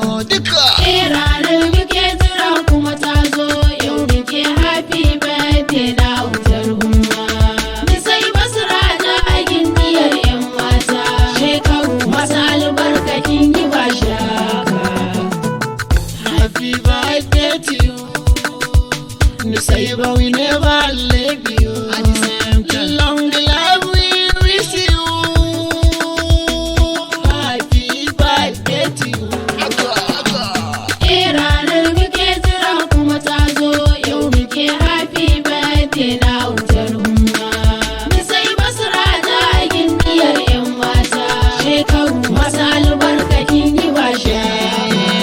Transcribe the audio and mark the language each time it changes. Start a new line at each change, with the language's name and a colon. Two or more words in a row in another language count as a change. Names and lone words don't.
Hausa: Duka. Eh, ranar muke jira kuma ta zo, yau muke
English: happy birthday
Hausa: na autar umma. Mu sai basira da agin diyar yan mata. Shekaru masu albarka kin yi ba shaka.
English: Happy birthday to you. Nusaiba, we never leave you. At the same time. Long life we wish you. Happy birthday to you.
Hausa: Eh, ranar muke jira kuma ta zo, yau muke
English: happy birthday
Hausa: na autar umma. Mu sai basira da agin diyar yan mata. Shekaru masu albarka kin yi ba shaka.